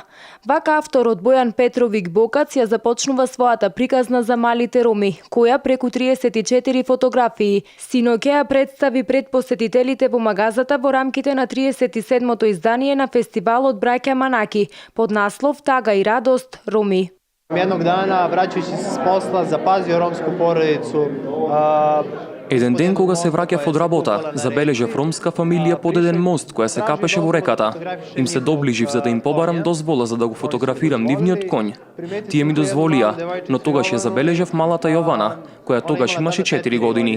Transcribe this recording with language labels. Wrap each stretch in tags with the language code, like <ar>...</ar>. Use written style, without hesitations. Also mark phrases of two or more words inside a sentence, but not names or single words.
<mk>Вака авторот Бојан Петровик Бокац ја започнува својата приказна за малите роми, која преку 34 фотографии синоќа ја представи пред посетителите во магазата во рамките на 37-то издание на фестивалот Браќа Манаки под наслов Тага и радост Роми.</mk> <sr>Jednog dana, vraćajući se s posla, zapazio romsku porodicu.</sr> <mk>Еден ден кога се враќав од работа, забележав ромска фамилија под еден мост која се капеше во реката. Им се доближив за да им побарам дозвола за да го фотографирам нивниот коњ. Тие ми дозволија, но тогаш ја забележав малата Јована, која тогаш имаше 4 години.</mk>